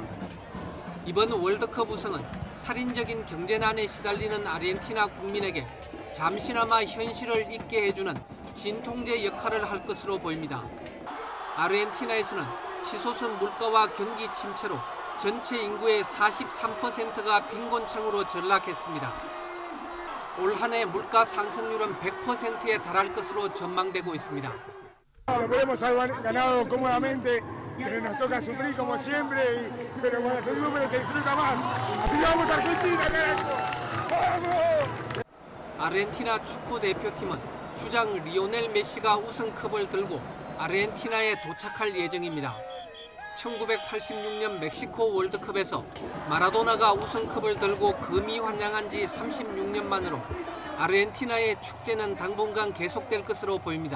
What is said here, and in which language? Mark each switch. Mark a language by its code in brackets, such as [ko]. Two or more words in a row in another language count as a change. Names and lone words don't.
[ko] 이번 월드컵 우승은 살인적인 경제난에 시달리는 아르헨티나 국민에게 잠시나마 현실을 잊게 해주는 진통제 역할을 할 것으로 보입니다. 아르헨티나에서는 치솟은 물가와 경기 침체로 전체 인구의 43%가 빈곤층으로 전락했습니다. 올 한 해 물가 상승률은 100%에 달할 것으로 전망되고 있습니다. [es] Lo podemos haber ganado cómodamente, pero nos toca sufrir como siempre, pero cuando se sufre se disfruta más. Así que vamos a Argentina, carajo. ¡Vamos! [ko] 아르헨티나 축구 대표팀은 주장 리오넬 메시가 우승컵을 들고 아르헨티나에 도착할 예정입니다. 1986년 멕시코 월드컵에서 마라도나가 우승컵을 들고 금이 환영한 지 36년 만으로 아르헨티나의 축제는 당분간 계속될 것으로 보입니다.